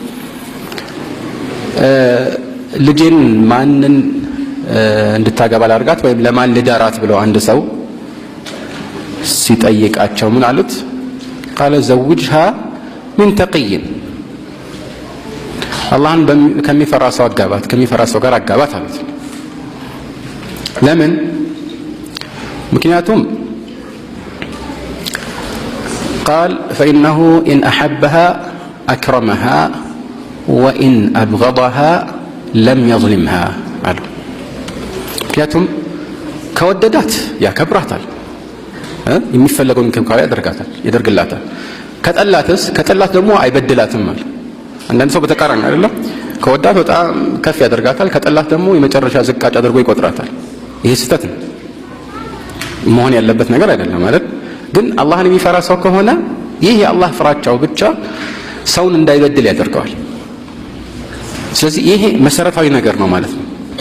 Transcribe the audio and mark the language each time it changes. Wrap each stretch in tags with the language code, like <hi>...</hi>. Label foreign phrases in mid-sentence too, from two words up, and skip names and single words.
<am>ልጄን ማንን እንድታገባ ላድርጋት ወይም ለማን ልዳራት ብለው አንድ ሰው ሲጠይቃቸው ምን አሉት</am> <ar>قال زوجها من تقي</ar> <am>አላህን ከሚፈራ ሰው አጋባት ከሚፈራ ሰው ጋር አጋባት አሉት ለምን ምክንያቱም</am> <ar>قال فإنه إن أحبها أكرمها وإن أبغضها لم يظلمها قالوا</ar> <am>ምክንያቱም ከወደዳት ያከብራታል የሚፈልገውን እንክብካቤ ያደርግላታል ከጠላት ደግሞ አይበድላትም ማለት አንዳንድ ሰው በተቃራኒ አይደለም ከወዳት በጣም ከፍ ያደርጋታል ከጠላት ደግሞ የመጨረሻ ዝቃጭ አድርጎ ይቆጥራታል ይሄ ስህተት ነው መሆን ያለበት ነገር አይደለም ማለት ግን አላህን የሚፈራ ሰው ከሆነ ይህ የአላህ ፍራቻው ብቻ ሰውን እንዳይበድል ያደርገዋል ስለዚህ ይሄ መሰረታዊ ነገር ነው ማለት ነው</am>